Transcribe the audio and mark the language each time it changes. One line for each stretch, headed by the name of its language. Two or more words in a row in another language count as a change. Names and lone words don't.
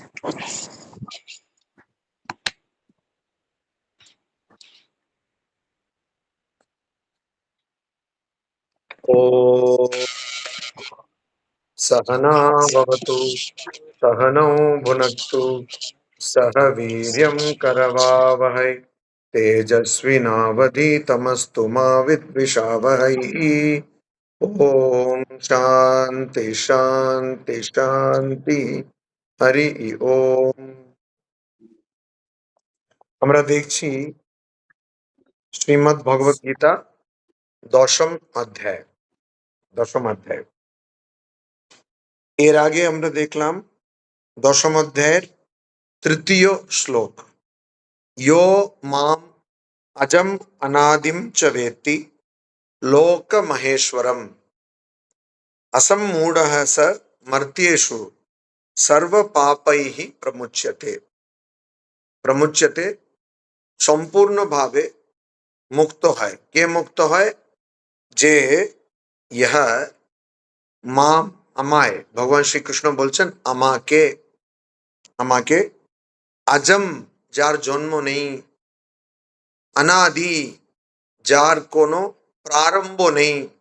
Sanskrit: ॐ सहना भवतु सहनौ भुनक्तु सह वीर्यं करवावहै तेजस्विनावधीतमस्तु मा विद्विषावहै। ॐ शान्ति शान्ति शान्ति। हरि ओम।
Bangla: আমরা দেখছি শ্রীমদ্ ভগবত গীতা দশম অধ্যায়। এর আগে আমরা দেখলাম দশম অধ্যায়ের তৃতীয় শ্লোক,
Sanskrit: यो माम अजम अनादिम च वेत्ति लोक महेश्वरम असम्मूढ़ः स मर्त्येषु सर्व पापैः प्रमुच्यते।
Bangla: प्रमुच्यते সম্পূর্ণ ভাবে মুক্ত হয়। কে মুক্ত হয়? যে ইহ মাম, আমায়, ভগবান শ্রীকৃষ্ণ বলছেন আমাকে, আমাকে আজম, যার জন্ম নেই, অনাদি, যার কোনো প্রারম্ভ নেই।